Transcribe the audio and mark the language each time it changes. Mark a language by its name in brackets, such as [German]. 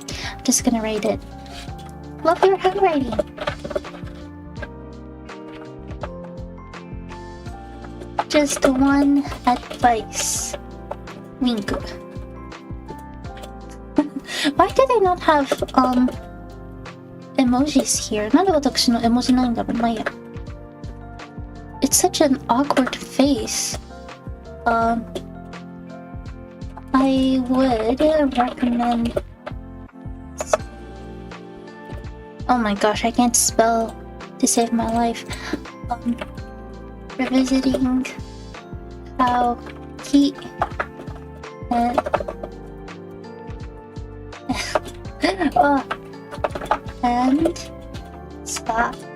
[English] I'm just gonna write it. Love your handwriting. Just one advice. Wink. Why do they not have emojis here? [Japanese] なんで私の絵文字ないんだろう。まあいいや。 [English] It's such an awkward face. I would recommend... Oh my gosh, I can't spell to save my life. Revisiting how ki and and stop.